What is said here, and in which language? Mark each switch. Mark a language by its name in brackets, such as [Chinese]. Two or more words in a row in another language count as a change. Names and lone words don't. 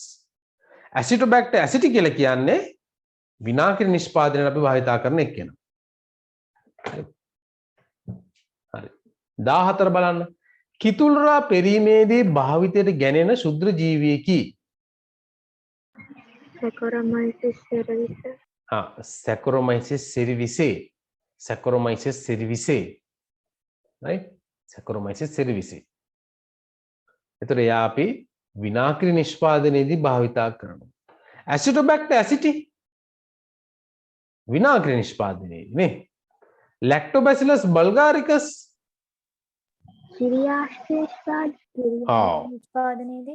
[Sinhala] ඇසිටෝබැක්ටර් ඇසිටි කියලා කියන්නේ විනාකිරි නිෂ්පාදනයට අපි භාවිතා කරන එක්කන. හරි. 14 බලන්න. කිතුල්රා පෙරීමේදී භාවිතයට ගැනෙන ශුද්‍ර ජීවියෙකි. සැකරොමයිසිස් සෙරවිස. Saccharomyces cerevisiae. Saccharomyces cerevisiae. right. Saccharomyces cerevisiae. එතකොට එයා අපි විනාකිරි නිෂ්පාදනයේදී භාවිතා කරනවා. Acetobacter aceti විනාකිරි නිෂ්පාදනයේදී නේ. Lactobacillus bulgaricus. නිෂ්පාදනයේදී